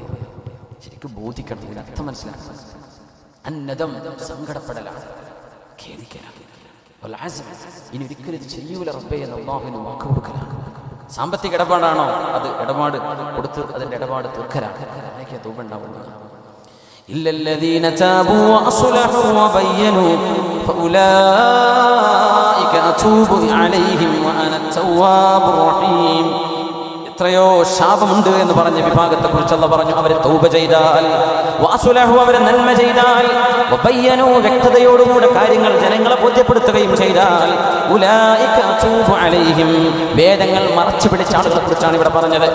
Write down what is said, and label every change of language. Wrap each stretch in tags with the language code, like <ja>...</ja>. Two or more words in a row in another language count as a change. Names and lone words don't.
<ml>ശരിക്കും ബോധിക്കണം, ഇതിൻ്റെ അർത്ഥം മനസ്സിലാക്കണം. അന്നദം സങ്കടപ്പെടലാണ്, ഖേദിക്കലാണ്. ഇനി ഒരിക്കലും ഇത് ചെയ്യൂല റബ്ബേ എന്ന് അല്ലാഹുവിന് വാക്ക് കൊടുക്കലാണ്. സാമ്പത്തിക ഇടപാടാണോ, അത് ഇടപാട് കൊടുത്ത് അതിൻ്റെ ഇടപാട് തീർക്കലാണ്. അതിനൊക്കെ തൗബ ഉണ്ടാവുന്നത്.</ml> <ar>إلا الذين تابوا وأصلحوا وبينوا فأولئك أتوب عليهم وأنا التواب الرحيم.</ar> <ml>എത്രയോ ശാപമുണ്ട് എന്ന് പറഞ്ഞ വിഭാഗത്തെ കുറിച്ച് അല്ലാഹു പറഞ്ഞു, അവരെ തൗബ ചെയ്താൽ, വഅസ്ലഹു അവരെ നന്മ ചെയ്താൽ, വബയ്യനു വ്യക്തതയോടുകൂടെ കാര്യങ്ങൾ ജനങ്ങളെ ബോധ്യപ്പെടുത്തുകയും ചെയ്താൽ,</ml> <ar>أولئك أتوب عليهم</ar> <ml>വേദങ്ങൾ മറച്ചു പിടിച്ച ആളുകളെ കുറിച്ചാണ് ഇവിടെ പറഞ്ഞത്.</ml>